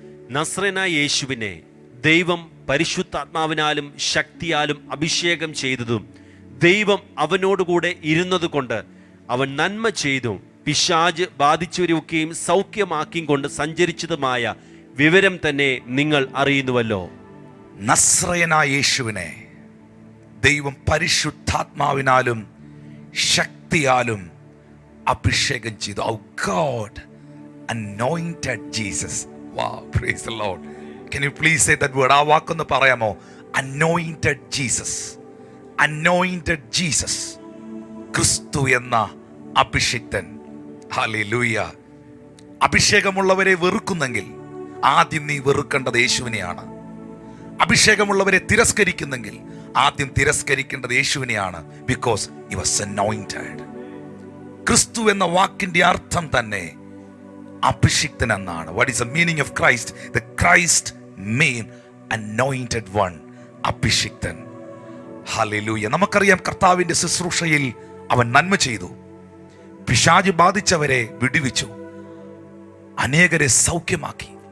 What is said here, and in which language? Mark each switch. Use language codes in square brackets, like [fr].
[ml] നസ്രയനായ യേശുവിനെ ദൈവം പരിശുദ്ധാത്മാവിനാലും ശക്തിയാലും അഭിഷേകം ചെയ്തതും ദൈവം അവനോടുകൂടെ ഇരുന്നതുകൊണ്ട് അവൻ നന്മ ചെയ്തും പിശാച് ബാധിച്ചവരെയൊക്കെയും സൗഖ്യമാക്കിയും കൊണ്ട് സഞ്ചരിച്ചതുമായ വിവരം തന്നെ നിങ്ങൾ അറിയുന്നുവല്ലോ. നസ്രയനായ യേശുവിനെ ദൈവം പരിശുദ്ധാത്മാവിനാലും ശക്തിയാലും അഭിഷേകം ചെയ്തു. [en] Oh God anointed Jesus. Wow, praise the Lord. Can you please say that word? [ml] ആ വാക്കൊന്ന് പറയാമോ? [en] Anointed Jesus. Anointed Jesus. [ml] ക്രിസ്തു എന്ന അഭിഷിക്തൻ. ഹല്ലേലൂയ. അഭിഷേകമുള്ളവരെ വെറുക്കുന്നെങ്കിൽ ആദ്യം നീ വെറുക്കേണ്ടത് യേശുവിനെയാണ്. അഭിഷേകമുള്ളവരെ തിരസ്കരിക്കുന്നെങ്കിൽ ആദ്യം തിരസ്കരിക്കേണ്ടത് യേശുവിനെയാണ്. [en] Because he was anointed. [ml] ക്രിസ്തു എന്ന വാക്കിന്റെ അർത്ഥം തന്നെ അഭിഷിക്തൻ എന്നാണ്. [en] What is the meaning of Christ? The Christ mean anointed one, അഭിഷിക്തൻ. ഹല്ലേലൂയ. [ml] നമുക്കറിയാം കർത്താവിന്റെ ശുശ്രൂഷയിൽ അവൻ നന്മ ചെയ്തു, പിശാച് ബാധിച്ചവരെ വിടുവിച്ചു, അനേകരെ സൗഖ്യമാക്കി.